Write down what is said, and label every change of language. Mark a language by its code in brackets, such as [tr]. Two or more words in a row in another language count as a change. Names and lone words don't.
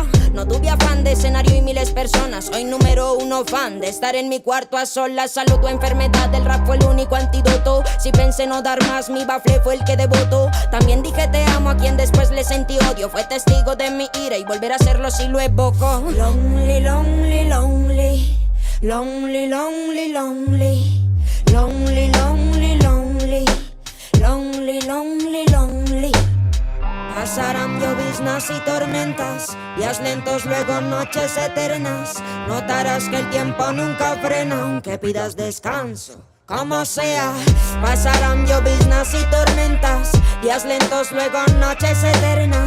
[es] No tuve afán de escenario y miles personas. Soy número 1 fan de estar en mi cuarto a solas. Salud o enfermedad, el rap fue el único antídoto. Si pensé no dar más, mi bafle fue el que devotó. También dije te amo a quien después le sentí odio. Fue testigo de mi ira y volver a hacerlo si lo evoco. [en] Lonely, lonely, lonely. Lonely, lonely, lonely. Lonely, lonely, lonely. Lonely, lonely, lonely. [es] Pasarán lloviznas y tormentas, días lentos, luego noches eternas. Notarás que el tiempo nunca frena, aunque pidas descanso, como sea. Pasarán lloviznas y tormentas, días lentos, luego noches eternas.